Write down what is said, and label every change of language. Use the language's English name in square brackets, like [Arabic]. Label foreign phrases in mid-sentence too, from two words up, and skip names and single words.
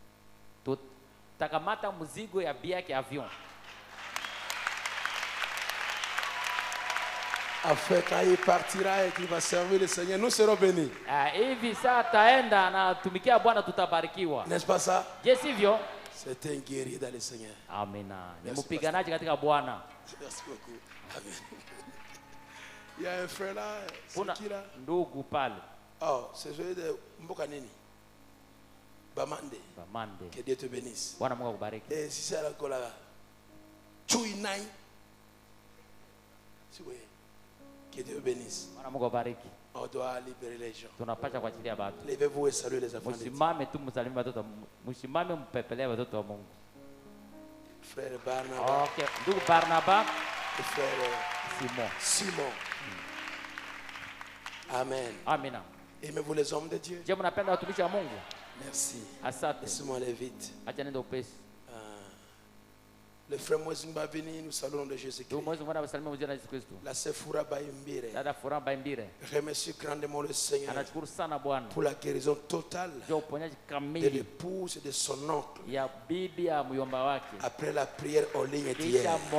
[French] Afin quand il partira et qu'il va servir le Seigneur, nous serons bénis. N'est-ce pas ça? C'est un guerrier dans le Seigneur. Amen. Merci beaucoup. Amen. Il y a un frère là. C'est qui là? [Swahili] Ndugu pale. [French] Oh, c'est celui de Mbokanini. Bamande. Bamande. Que Dieu te bénisse. [Swahili] Bwana Mungu akubariki. [French] Et si c'est la cola. Chui nai. Si oui. Que Dieu bénisse. [Swahili] Bwana Mungu akubariki. [French] On doit libérer les gens. [Swahili] Tunapaswa kuachilia watu. [French] Levez-vous et saluez les enfants de Dieu. [Swahili] Msimame tu msalimie watoto. Msimame mpepelee watoto wa Mungu. [French] Frère Barnabas. [Swahili] Okay, ndugu Barnabas. [French] Et frère Simon. Amen. [Swahili] Amina. [French] Aimez-vous les hommes de Dieu? [Swahili] Je mnapenda watumishi wa Mungu? [French] Merci. [Swahili] Asante. [French] Laissez-moi aller vite. [Swahili] Acha nenda upesi. [French] Le frère Moïse Mbavini, nous saluons de Jésus-Christ. La sœur Fura Baimbire remercie grandement le Seigneur pour la guérison totale de l'épouse et de son oncle après la prière en ligne d'hier.